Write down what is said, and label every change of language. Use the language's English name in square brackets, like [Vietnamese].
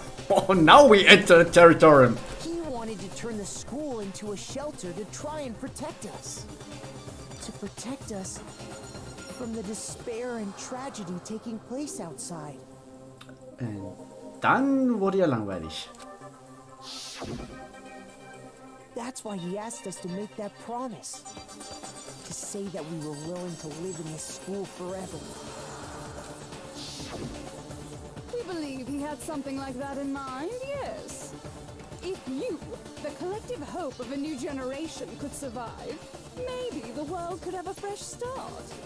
[English] Oh, now we enter the territory. He wanted to turn the school into a shelter to try and protect us. To protect us from the despair and tragedy taking place outside. [German] Dann wurde ja langweilig. [English] That's why he asked us to make that promise. To say that we were willing to live in this school forever. We believe he had something like that in mind, yes. If you, the collective hope of a new generation, could survive, maybe the world could have a fresh start.